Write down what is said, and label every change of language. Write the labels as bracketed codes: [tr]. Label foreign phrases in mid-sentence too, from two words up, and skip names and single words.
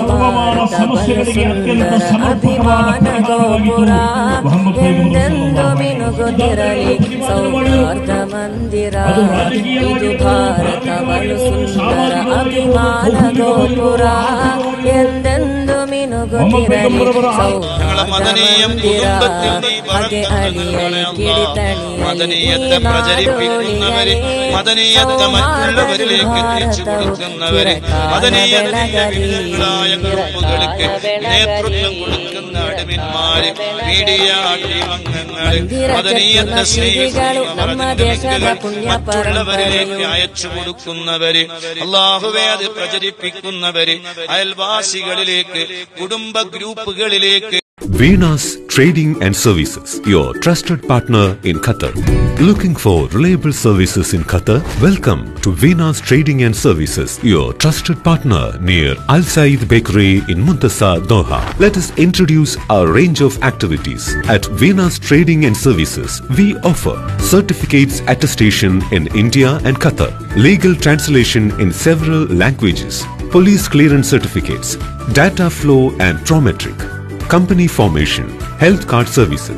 [kn] ಭಾರತ ಬಲು ಸುಂದರ ಅಭಿಮಾನ ಗೋಪುರ ಎಂದೆಂದು ಮಿನುಗುತ್ತಿರಲಿ ಸೌಹಾರ್ದ ಮಂದಿರ ಇದು ಭಾರತ ಬಲು ಸುಂದರ ಅಭಿಮಾನ ಗೋಪುರ ಎಂದೆಂದು ಮಿನುಗುತ್ತಿರಲಿ ಸೌಹಾರ್ದ ಮಂದಿರ ಹಾಗೆ ಅಳಿಯಲಿ ಕಿಡಿತಣಿಯಲಿ [ml] പ്രചരിപ്പിക്കുന്നവരെ മദനീയത മറ്റുള്ളവരിലേക്ക് എത്തിച്ചു കൊടുക്കുന്നവരെ മദനീയതയായ ഗ്രൂപ്പുകൾക്ക് നേതൃത്വം കൊടുക്കുന്ന അടിമന്മാര് മീഡിയ അംഗങ്ങള് മദനീയത്തെ സ്നേഹിക്കുന്നവർ മറ്റുള്ളവരിലേക്ക് അയച്ചു കൊടുക്കുന്നവര് അല്ലാഹുവേ അത് പ്രചരിപ്പിക്കുന്നവര് അയൽവാസികളിലേക്ക് കുടുംബ ഗ്രൂപ്പുകളിലേക്ക് [en] Venus Trading and Services, your trusted partner in Qatar. Looking for reliable services in Qatar? Welcome to Venus Trading and Services, your trusted partner near Al Said Bakery in Muntasa, Doha. Let us introduce our range of activities. At Venus Trading and Services, we offer certificates attestation in India and Qatar, legal translation in several languages, police clearance certificates, data flow and prometric, company formation, health card services.